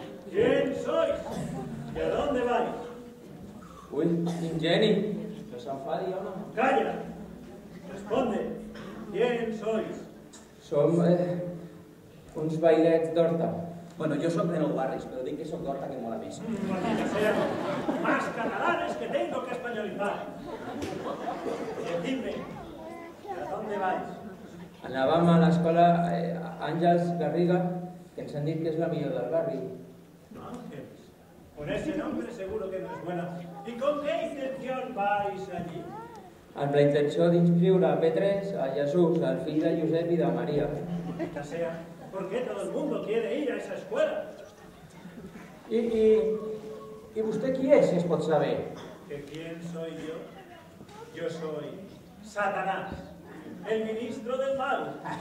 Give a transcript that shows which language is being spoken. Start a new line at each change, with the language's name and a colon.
Spanish: ¿Quién sois? ¿Y a dónde vais?
Catalan: Ui, ingeni, no s'enfadi, home.
Spanish: Calla. Responde. ¿Quién sois?
Catalan: Som uns bailets d'Horta. Bueno, jo soc de Nou Barris, però dic que soc d'Horta que mola més.
Spanish: Maldita sea. Más catalanes que tengo que españolizar. Decidme, ¿a dónde vais?
Catalan: Anàvem a l'escola Àngels Garriga, que ens han dit que és la millor del barri.
Spanish: Ángeles. Con ese nombre seguro que no es buena. ¿Y con qué intención vais allí?
Catalan: Amb la intenció d'inscriure a P3 a Jesús, el fill de Josep i de Maria.
Spanish: Maldita sea. ¿Por qué todo el mundo quiere ir a esa escuela?
Catalan: I vostè qui és, si es pot saber?
Spanish: ¿Que quién soy yo? Yo soy Satanás, el ministro del mal.